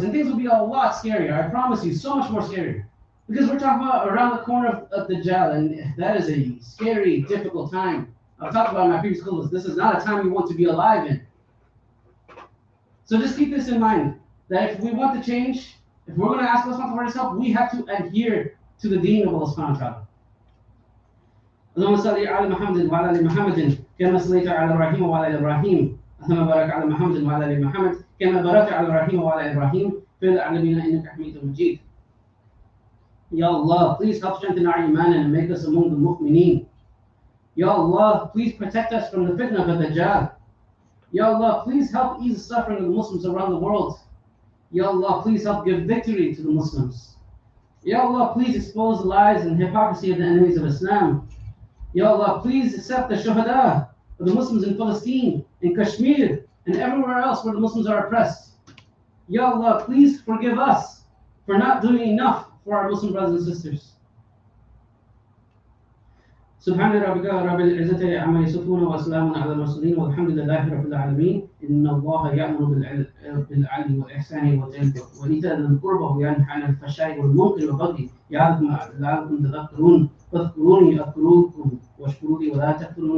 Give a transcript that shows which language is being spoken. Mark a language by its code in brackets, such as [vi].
[en] And things will be a lot scarier. I promise you, so much more scarier. Because we're talking about around the corner of the jail, and that is a scary, difficult time. I've talked about in my previous schools. This is not a time you want to be alive in. So just keep this in mind, that if we want to change, if we're going to ask Allah for His help, we have to adhere to the deen of Allah subhanahu wa ta'ala. [ar] اللهم صل على محمد وعلى ال محمد كما صليت على ابراهيم وعلى ال ابراهيم اللهم بارك على محمد وعلى ال محمد كما باركت على ابراهيم وعلى ال ابراهيم في العالمين انك حميد مجيد. [en] Ya Allah, please help strengthen our iman and make us among the mu'mineen. Ya Allah, please protect us from the fitna of the Dajjal. Ya Allah, please help ease the suffering of the Muslims around the world. Ya Allah, please help give victory to the Muslims. Ya Allah, please expose the lies and hypocrisy of the enemies of Islam. Ya Allah, please accept the shuhada of the Muslims in Palestine, in Kashmir, and everywhere else where the Muslims are oppressed. Ya Allah, please forgive us for not doing enough for our Muslim brothers and sisters. [ar] سبحان ربك رب العزة عما يصفون وسلام على المرسلين والحمد لله رب العالمين. إن الله يأمر بالعدل والإحسان وإيتاء ذي القربى وينهى عن الفحشاء والمنكر والبغي يعظكم لعلكم تذكرون فاذكروني أذكركم واشكروا لي ولا تكفرون.